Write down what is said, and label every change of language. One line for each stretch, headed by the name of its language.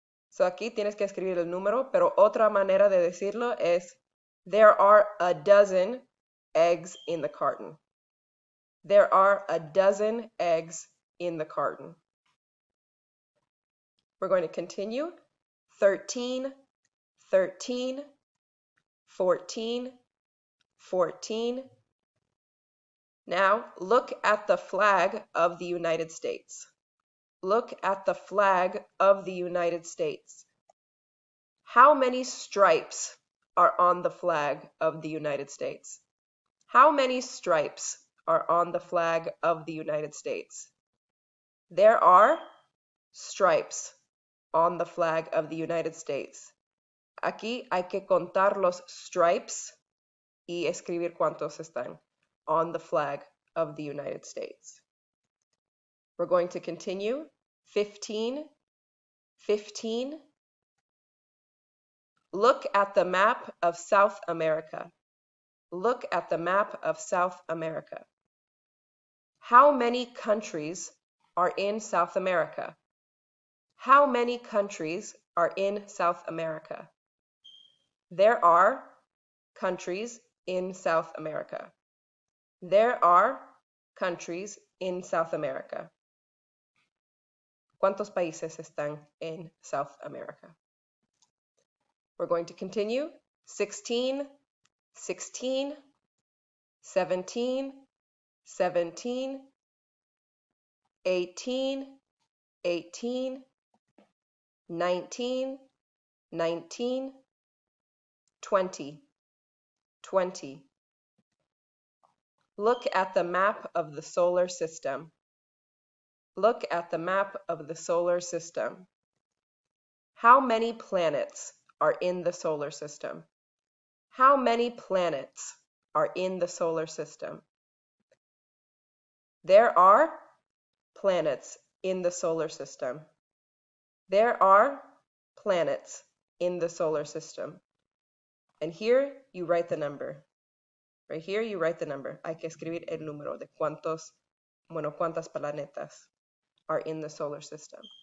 Spanish: So aquí tienes que escribir el número, pero otra manera de decirlo es
English: there are a dozen eggs in the carton. There are a dozen eggs in the carton. We're going to continue. 13, 13, 14, 14. Now look at the flag of the United States. Look at the flag of the United States. How many stripes are on the flag of the United States? How many stripes are on the flag of the United States? There are stripes on the flag of the United States.
Spanish: Aquí hay que contar los stripes y escribir cuántos están
English: on the flag of the United States. We're going to continue. 15, 15. Look at the map of South America. Look at the map of South America. How many countries are in South America? How many countries are in South America? There are countries in South America. There are countries in South America.
Spanish: ¿Cuántos países están en South America?
English: We're going to continue. 16, 16, 17, 17, 18, 18, 19, 19, 20, 20. Look at the map of the solar system. Look at the map of the solar system. How many planets are in the solar system? How many planets are in the solar system? There are planets in the solar system. There are planets in the solar system. And here you write the number. Right here you write the number.
Spanish: Hay que escribir el número de cuántas planetas
English: are in the solar system.